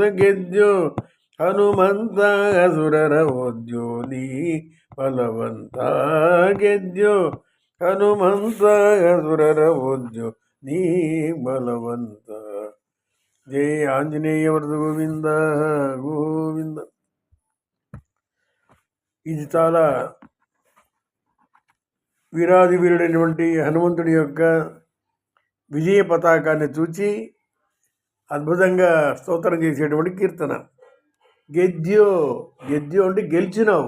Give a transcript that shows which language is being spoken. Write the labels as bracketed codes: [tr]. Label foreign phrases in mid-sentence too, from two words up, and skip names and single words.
[kn] ಗೆದ್ಯೋ ಹನುಮಂತ ಅಸುರರ ಓದ್ಯೋ ನೀ ಬಲವಂತ. ಗೆದ್ಯೋ ಹನುಮಂತ ಅಸುರರ ಓದ್ಯೋ ನೀ ಬಲವಂತ. ಜಯ ಆಂಜನೇಯ ವರದ ಗೋವಿಂದ ಗೋವಿಂದ. [te] ఇది చాలా వీరాది వీరుడైనటువంటి హనుమంతుడి యొక్క విజయ పతాకాన్ని చూచి అద్భుతంగా స్తోత్రం చేసేటువంటి కీర్తన. [kn] ಗೆದ್ಯೋ, ಗೆದ್ಯೋ [te] అంటే గెలిచినావు.